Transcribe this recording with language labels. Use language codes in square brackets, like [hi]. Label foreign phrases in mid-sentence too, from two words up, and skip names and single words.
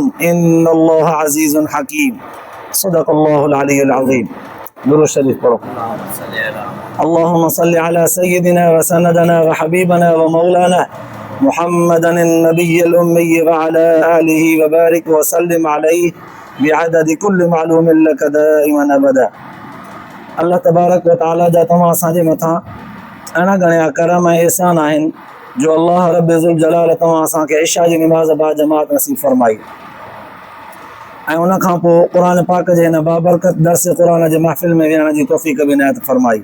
[ar] إن الله عزيز حكيم صدق الله العلي العظيم [ur] درود شريف پڑھو [ar] اللهم صل على سيدنا وسندنا وحبيبنا ومولانا محمدا النبي الأمي وعلى آله وبارك وسلم عليه بعدد كل معلوم لك دائما أبدا اللہ تبارک و تعالی [sd] جا تمام असांजे मथां अहिड़ा घणा करम ऐं एहसान आहिनि जो [ar] الله رب ذو الجلال [sd] तव्हां असांखे इशा जी निमाज़ बा जमात नसीब फरमाई ऐं उन खां पोइ क़ुर पाक जे हिन बाबरकत दर्स क़ुर जे महफ़िल में विहण जी तौफ़ीक़ बि इनायत फरमाई।